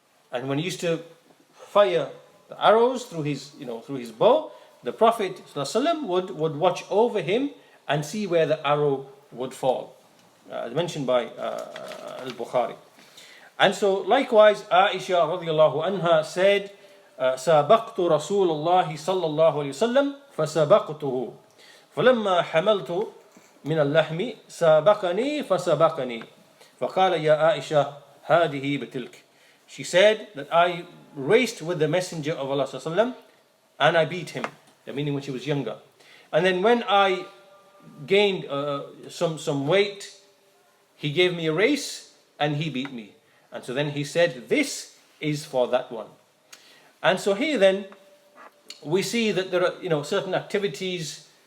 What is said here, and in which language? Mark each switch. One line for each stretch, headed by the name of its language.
English: And when he used to fire the arrows through his bow, the Prophet ﷺ would watch over him and see where the arrow would fall. As mentioned by Al-Bukhari. And so likewise, Aisha radiallahu anha said,
Arabic: سابقت رسول الله صلى الله عليه وسلم فسبقته فلما حملت من اللحم سابقني فسبقني فقال يا عائشة هذه بتلك.
English: She said that I raced with the Messenger of Allah صلى الله عليه وسلم and I beat him, meaning when she was younger. And then when I gained some weight, he gave me a race and he beat me. And so then he said, this is for that one. And so here then, we see that there are certain activities.